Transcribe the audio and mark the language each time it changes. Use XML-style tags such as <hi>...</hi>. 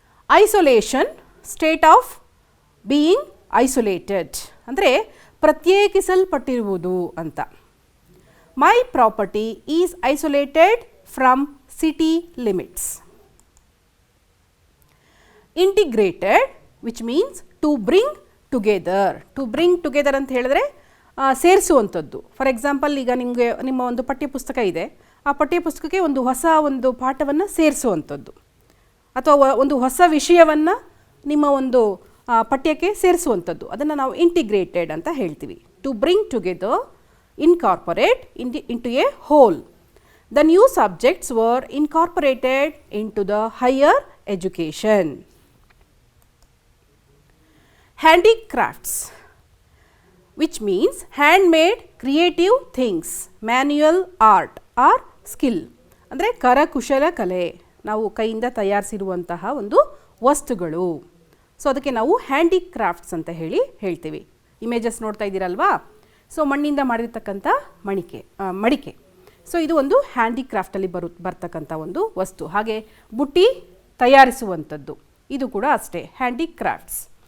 <en>isolation state of being isolated</en> <kn>ಅಂದರೆ ಪ್ರತ್ಯೇಕಿಸಲ್ಪಟ್ಟಿರುವುದು ಅಂತ.</kn> <en>My property is isolated from city limits. Integrated which means to bring together</en> <kn>ಅಂತ ಹೇಳಿದ್ರೆ ಸೇರಿಸುವಂಥದ್ದು.</kn> <en>for example</en> <kn>ಈಗ ನಿಮ್ಮ ಒಂದು ಪಠ್ಯಪುಸ್ತಕ ಇದೆ, ಆ ಪಠ್ಯಪುಸ್ತಕಕ್ಕೆ ಒಂದು ಹೊಸ ಒಂದು ಪಾಠವನ್ನು ಸೇರಿಸುವಂಥದ್ದು, ಅಥವಾ ಒಂದು ಹೊಸ ವಿಷಯವನ್ನು ನಿಮ್ಮ ಒಂದು ಪಠ್ಯಕ್ಕೆ ಸೇರಿಸುವಂಥದ್ದು, ಅದನ್ನು ನಾವು ಇಂಟಿಗ್ರೇಟೆಡ್ ಅಂತ ಹೇಳ್ತೀವಿ.</kn> <en>To bring together, incorporate into a whole. The new subjects were incorporated into the higher education. Handicrafts which means handmade creative things, manual art or skill</en> <kn>ಅಂದರೆ ಕರಕುಶಲ ಕಲೆ, ನಾವು ಕೈಯಿಂದ ತಯಾರಿಸಿರುವಂತಹ ಒಂದು ವಸ್ತುಗಳು. ಸೊ ಅದಕ್ಕೆ ನಾವು ಹ್ಯಾಂಡಿಕ್ರಾಫ್ಟ್ಸ್ ಅಂತ ಹೇಳ್ತೀವಿ. ಇಮೇಜಸ್ ನೋಡ್ತಾ ಇದ್ದೀರಲ್ವಾ? ಸೊ ಮಣ್ಣಿಂದ ಮಾಡಿರ್ತಕ್ಕಂಥ ಮಡಿಕೆ. ಸೊ ಇದು ಒಂದು ಹ್ಯಾಂಡಿಕ್ರಾಫ್ಟಲ್ಲಿ ಬರ್ತಕ್ಕಂಥ ಒಂದು ವಸ್ತು. ಹಾಗೆ ಬುಟ್ಟಿ ತಯಾರಿಸುವಂಥದ್ದು, ಇದು ಕೂಡ ಅಷ್ಟೇ, ಹ್ಯಾಂಡಿಕ್ರಾಫ್ಟ್ಸ್.</kn>